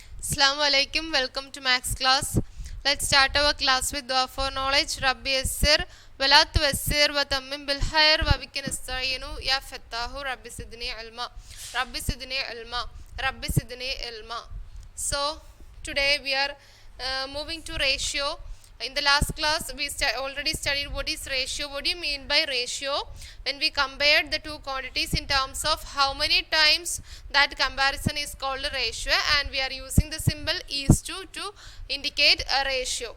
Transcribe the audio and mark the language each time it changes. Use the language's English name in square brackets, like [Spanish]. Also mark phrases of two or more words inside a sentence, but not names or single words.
[Arabic] السلام عليكم. [English] Welcome to Max class. Let's start our class with dua for knowledge. [Arabic] رب يسر ولا تعسر وتمم بالخير وبك نستعين يا فتاح رب زدني علما. رب زدني علما. رب زدني علما. [English] So today we are moving to ratio. In the last class we already studied what is ratio. What do you mean by ratio? When we compared the two quantities in terms of how many times that comparison is called a ratio, and we are using the symbol is to indicate a ratio.